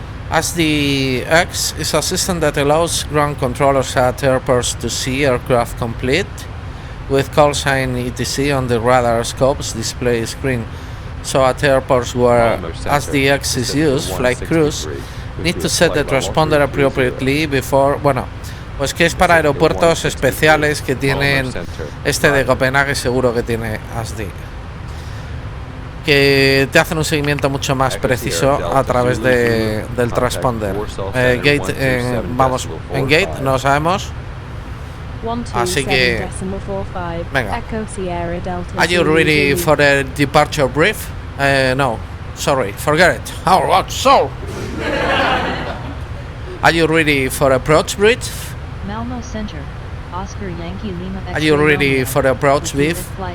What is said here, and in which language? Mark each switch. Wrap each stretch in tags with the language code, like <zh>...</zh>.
<en>As the X is a system that allows ground controllers at airports to see aircraft complete with call sign etc on the radar scope's display screen. So at airports where as the X is used, flight crews need to set the transponder appropriately before...</en> <es>Bueno, pues que es para aeropuertos especiales que tienen... Este de Copenhague seguro que tiene ASD. Que te hacen un seguimiento mucho más preciso a través del transponder. Gate, vamos, en gate no lo sabemos. Así que venga.</es> <en>Are you ready for the departure brief? No, sorry, forget it. Oh, what? So are you ready for approach brief? Malmo Center, Oscar Yankee Lima. Are you ready for the approach brief?</en>